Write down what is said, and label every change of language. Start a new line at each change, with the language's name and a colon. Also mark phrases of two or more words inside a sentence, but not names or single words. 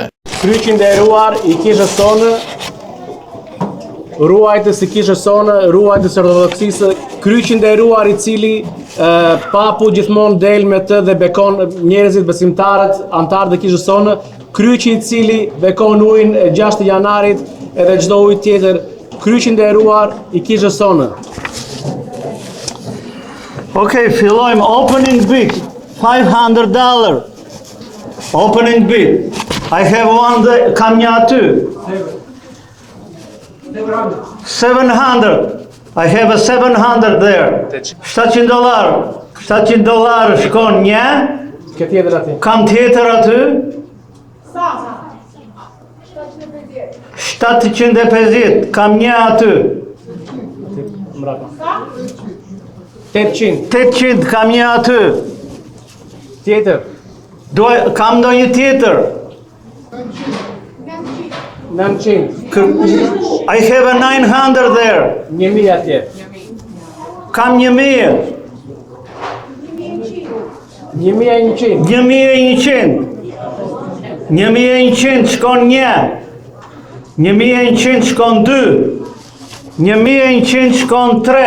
Albanian: Kryqin e nderuar i kishës sonë, ruajtës i kishës sonë, ruajtës ortodoksisë, kryqin e nderuar i cili papu gjithmonë del me të dhe bekon njerëzit, besimtarët, antarët e kishës sonë, kryqi i cili bekon ujin e 6 janarit edhe çdo ujë tjetër, kryqin e nderuar i kishës sonë. Okay, fillojmë
English: opening bid,
Albanian: $500.
English: Opening bid. I have one there,
Albanian: kam një aty. 700.
English: I have a 700 there. $700.
Albanian: $700 shkon një. Ke tjetër aty. Kam tjetër aty. 750. Kam një aty. Mbrapa. 800. 800 kam një aty. Tjetër. Kam ndonjë tjetër. 900.
English: I have a 900 there.
Albanian: 1000 atje. Kam 1000. 1100. 1100. 1100 shkon një. 1100 shkon 2. 1100 shkon 3.